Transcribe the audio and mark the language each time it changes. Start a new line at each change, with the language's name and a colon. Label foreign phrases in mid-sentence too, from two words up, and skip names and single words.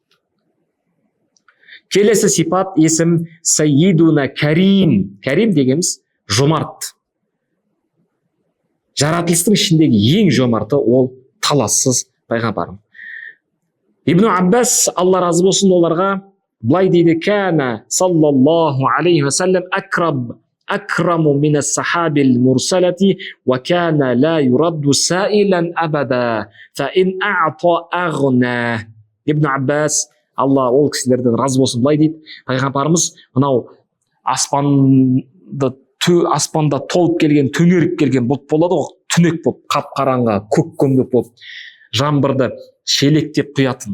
Kazakh: Келесі сипат, есім Сайидуна Карим. Карим дегеніміз жомарт. Жаратылыстың ішіндегі ең жомарты ол талассыз пайғамбарым. Ибн Аббас, Алла разы болсын, оларға былай дейді:
Arabic: «كان صلى الله عليه وسلم أكرم من السحاب المرسلة وكان لا يرد سائلا أبدا فإن أعطى أغنى».
Kazakh: Ибн Аббас, Алла ол кісілерден разы болсын, былай дейді: пайғамбарымыз мынау аспанда толып келген, түнеріп келген бұлт болады ғой, түнек болып, қап-қараңғы, көк көңгек болып, жаңбырды шелектеп құятын.